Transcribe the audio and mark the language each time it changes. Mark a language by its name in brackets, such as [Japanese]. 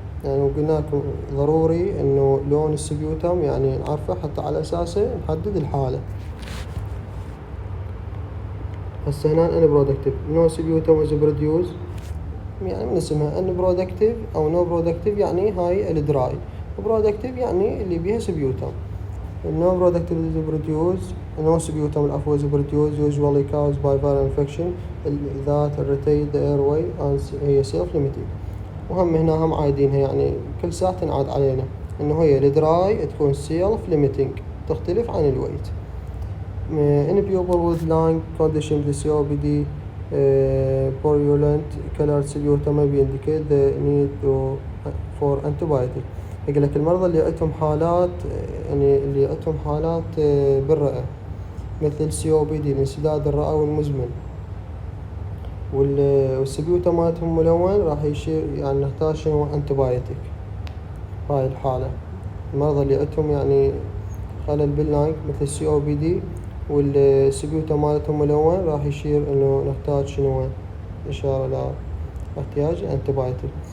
[Arabic] يعني قلنا لكم ضروري انه لون السبيوتم يعني نعرفه حتى على اساسه نحدد الحالة. هسه هنا ان برودكتيف نو سبيوتم از بروديوس، يعني من اسمها ان برودكتيف او نو برودكتيف يعني هاي الدراي، برودكتيف يعني اللي بيها سبيوتم. [English] No productive is produced, no sputum العفو is produced usually caused by viral infection that irritate the airway and هي self limiting. [Arabic] وهم هنا هم عايدينها يعني كل ساعة تنعاد علينا انه هي الدراي تكون self limiting تختلف عن الويت. [English] In people with lung condition the COPD purulent colored sputum may indicate the need for antibiotic. [Arabic] يقول لك المرضى اللي عندهم حالات يعني اللي عندهم حالات بالرئة مثل COPD الانسداد الرئوي المزمن والسبيوتم مالتهم ملون راح يشير يعني نحتاج شنو انتبايوتيك. هاي الحالة المرضى اللي عندهم يعني خلل باللانج مثل COPD والسبيوتم مالتهم ملون راح يشير انه نحتاج شنو اشارة لا احتياج انتبايوتيك.